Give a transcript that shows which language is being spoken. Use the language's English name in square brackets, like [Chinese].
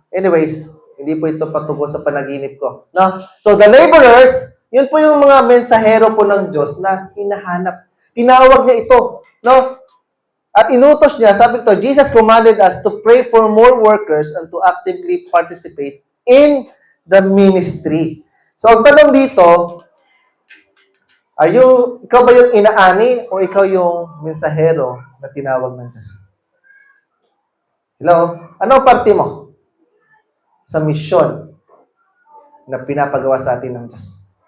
[Filipino] Anyways, hindi po ito patungkol sa panaginip ko. No? So the laborers, yun po yung mga mensahero po ng Diyos na hinahanap. Tinawag niya ito. No? At inutos niya, sabi ito, [English] Jesus commanded us to pray for more workers and to actively participate in the ministry. [Filipino] So ang tanong dito, ikaw ba yung inaani o ikaw yung mensahero na tinawag ng Diyos? Hello? Ano ang parte mo sa misyon na pinapagawa sa atin ng Diyos?